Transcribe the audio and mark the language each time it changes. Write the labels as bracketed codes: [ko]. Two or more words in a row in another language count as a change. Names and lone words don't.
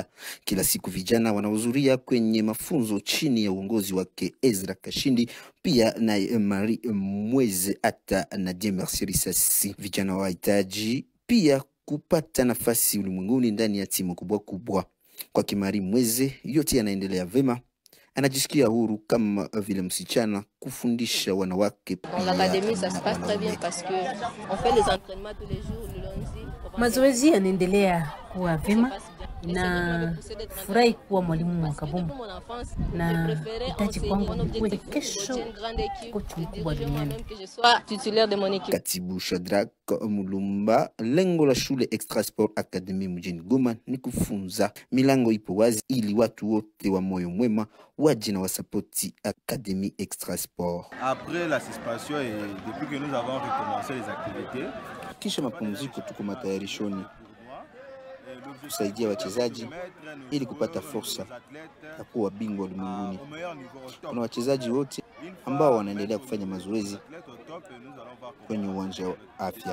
[sw] Kila siku vijana wanahudhuria kwenye mafunzo chini ya uongozi wake Ezra Kashindi pia na Marie Mweze ata na Demersi Risasi. Vijana wahitaji pia kupata nafasi ulimwenguni ndani ya timu kubwa kubwa. Kwa Kimari Mweze yote yanaendelea vema. Anajisikia huru kama vile msichana kufundisha wanawake. [fr] L'académie ça se passe très bien parce que on fait les entraînements tous les jours le lundi. [sw] Mazoezi yanaendelea kuwa vema na furahi kuwa mwalimu wa kabumbu na hitaji kwangu nikuwe kesho kocha mkubwa duniani. Katibu Shadrack Mulumba, lengo la shule Extra Sport Academy mjini Goma ni kufunza. Milango ipo wazi ili watu wote wa moyo mwema waje na wasapoti Academy Extra Sport. [fr] Après la suspension et depuis que nous avons recommencé les activités, [sw] kisha mapumziko tuko matayarishoni kusaidia wachezaji ili kupata fursa ya kuwa bingwa ulimwenguni. Kuna wachezaji wote ambao wanaendelea kufanya mazoezi kwenye uwanja wa afya.